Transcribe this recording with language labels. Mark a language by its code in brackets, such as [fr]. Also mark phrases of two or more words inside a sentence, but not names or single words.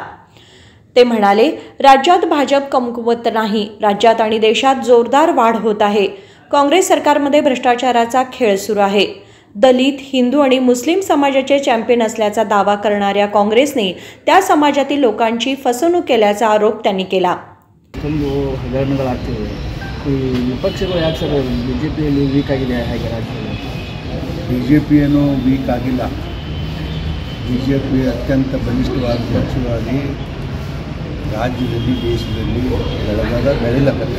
[mr] ते म्हणाले, राज्यात भाजप कमकुवत नाही, राज्यात आणि देशात जोरदार वाढ होत आहे। काँग्रेस सरकारमध्ये भ्रष्टाचाराचा खेळ सुरू आहे। दलित, हिंदू आणि मुस्लिम समाजाचे चॅम्पियन असल्याचा दावा करणाऱ्या काँग्रेसने त्या समाजातील लोकांची फसवणूक केल्याचा आरोप त्यांनी केला। [kn] ವಿಪಕ್ಷಗಳು ಯಾಕೆ ಸರ್ ಬಿಜೆಪಿಯಲ್ಲಿ ವೀಕ್ ಆಗಿದೆ ಹಾಗೆ ರಾಜ್ಯದಲ್ಲಿ? ಬಿಜೆಪಿ ಏನು ವೀಕ್ ಆಗಿಲ್ಲ। ಬಿಜೆಪಿ ಅತ್ಯಂತ ಬಲಿಷ್ಠವಾದ ಪಕ್ಷವಾಗಿ ರಾಜ್ಯದಲ್ಲಿ ದೇಶದಲ್ಲಿ ಬೆಳೆಯಲಾಗುತ್ತೆ।